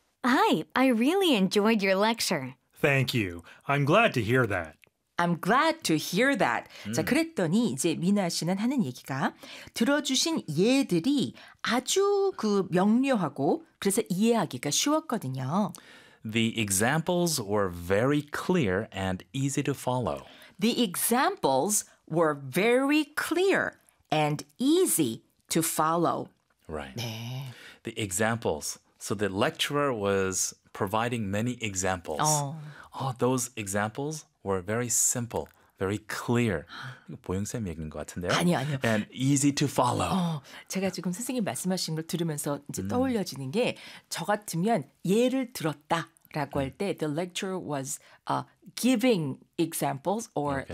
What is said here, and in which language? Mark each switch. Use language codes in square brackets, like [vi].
[en] Hi, I really enjoyed your lecture. Thank you. I'm glad to hear that. I'm glad to hear that. [ko] 자, 그랬더니 이제 미나 씨는 하는 얘기가 들어주신 예들이 아주 그 명료하고 그래서 이해하기가 쉬웠거든요. [en] The examples were very clear and easy to follow. The examples were very clear and easy to follow. Right. [ko] 네. [en] The examples. So the lecturer was providing many examples. Those examples were very simple, very clear. [ko] 보영쌤 얘기인 것 같은데요? 아니요. [en] And easy to follow. [ko] 제가 지금 선생님 말씀하신 걸 들으면서 이제 떠올려지는 게 저 같으면 예를 들었다. 라고 할 때 [en] the lecturer was giving examples or okay.